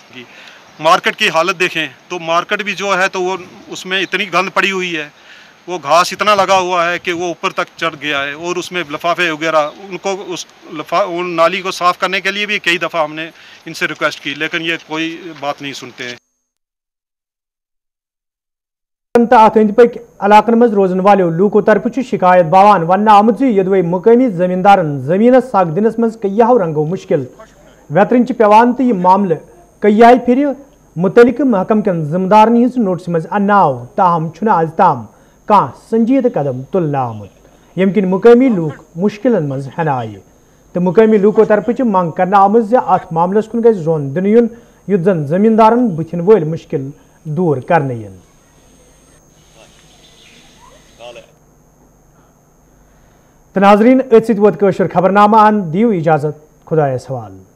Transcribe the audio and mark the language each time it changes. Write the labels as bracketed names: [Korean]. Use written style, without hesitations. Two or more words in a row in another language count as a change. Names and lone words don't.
[Urdu] مارکیٹ کی حالت دیکھیں تو مارکیٹ بھی جو ہے تو وہ اس میں اتنی گند پڑی ہوئی ہے, وہ گھاس اتنا لگا ہوا ہے کہ وہ اوپر تک چڑھ گیا ہے, اور اس میں لفافے وغیرہ ان کو اس نالی کو صاف کرنے کے لیے بھی کئی دفعہ ہم نے ان سے ریکویسٹ کی, لیکن یہ کوئی بات نہیں سنتے ہیں. [Kashmiri] ات اند پک علاقن مز روزن والو لوکو طرف شکایت باوان ون آمت یدوے مقامی زمیندارن زمینس سگ دنس مز کئی رنگو مشکل ویترن پیوان تو یہ معاملہ کئی پھر متعلق محکم کن ذمہ دارن ہز نوٹس مز ان آو, تاہم چھ آز تام کان سنجید قدم تلنے آمت یم کن مقامی لوک مشکلن مز ہن آئے. تو مقامی لوکو طرف منگ کرنے آمت ات معاملس کن گژھِ زون دن یُن یُتھ زن زمیندارن بتھن ول مشکل دور کرنے ین. ناظرین ات ست ووت کٲشُر خبرنامہ ان دیو اجازت خدایس حوالہ.